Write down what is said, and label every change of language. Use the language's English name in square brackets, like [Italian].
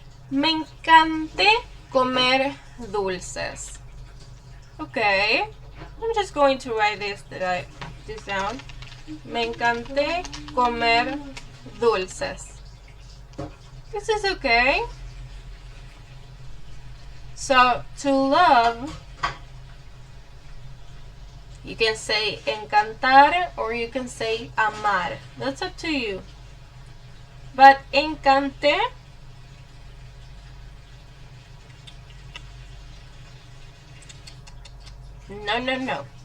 [Spanish] Me encanté comer dulces. [English] Okay. I'm just going to write this down. [Spanish] Me encanté comer dulces. [English] This is okay. So, to love, you can say encantar or you can say amar. That's up to you. But encanté, no.